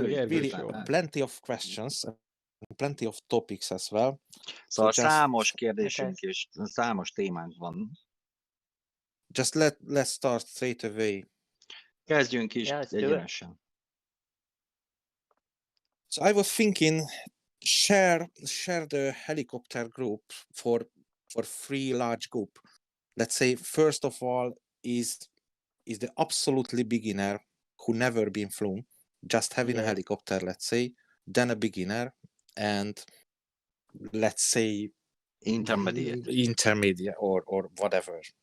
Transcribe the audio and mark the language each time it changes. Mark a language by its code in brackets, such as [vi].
[en] really plenty of questions, plenty of topics as well. [hu] Szóval számos kérdésünk és számos témánk van. [en] Just let's start straight away. [hu] Kezdjünk is egyenesen. [en] So I was thinking, share the helicopter group for three large group. Let's say first of all is the absolutely beginner who never been flown, just having a helicopter, let's say, then a beginner, and let's say intermediate or whatever.